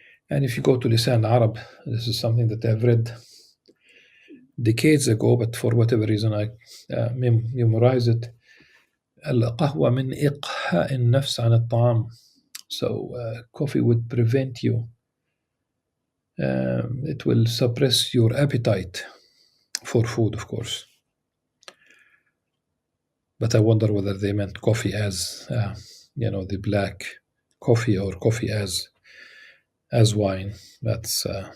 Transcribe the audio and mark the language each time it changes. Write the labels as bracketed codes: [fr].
[en] And if you go to Lisan Arab, this is something that I've read decades ago, but for whatever reason I memorized it. [ar] القهوة من إقحاء النفس عن الطعام. [en] So coffee would prevent you. It will suppress your appetite for food, of course. But I wonder whether they meant coffee as, the black coffee, or coffee as wine. That's